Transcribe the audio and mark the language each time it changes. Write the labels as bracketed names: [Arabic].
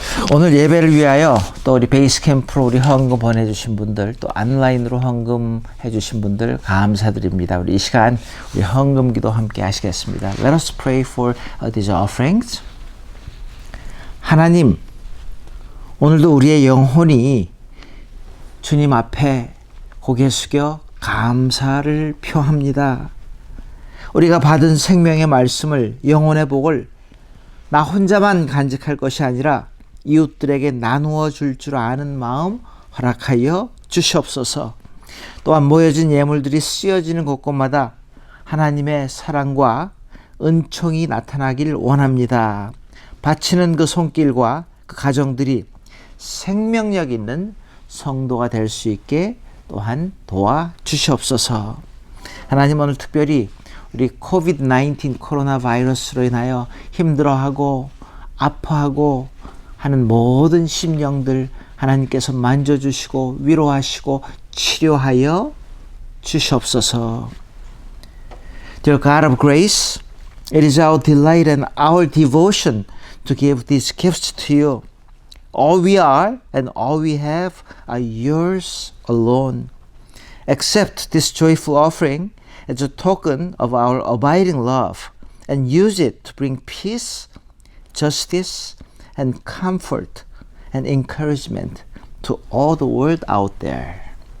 [Korean] 오늘 예배를 위하여 또 우리 베이스 캠프로 우리 헌금 보내주신 분들, 또 온라인으로 헌금해 주신 분들 감사드립니다. 우리 이 시간 우리 헌금 기도 함께 하시겠습니다. [English] Let us pray for these offerings. [Korean] 하나님, 오늘도 우리의 영혼이 주님 앞에 고개 숙여 감사를 표합니다. 우리가 받은 생명의 말씀을, 영혼의 복을 나 혼자만 간직할 것이 아니라 이웃들에게 나누어 줄 아는 마음 허락하여 주시옵소서. 또한 모여진 예물들이 쓰여지는 곳곳마다 하나님의 사랑과 은총이 나타나길 원합니다. 바치는 그 손길과 그 가정들이 생명력 있는 성도가 될 수 있게 또한 도와 주시옵소서. 하나님, 오늘 특별히 우리 코비드-19 코로나 바이러스로 인하여 힘들어하고 아파하고 하는 모든 심령들 하나님께서 만져주시고 위로하시고 치료하여 주시옵소서. [English] Dear God of grace, it is our delight and our devotion to give these gifts to you. All we are and all we have are yours alone. Accept this joyful offering as a token of our abiding love and use it to bring peace, justice, and comfort and encouragement to all the world out there.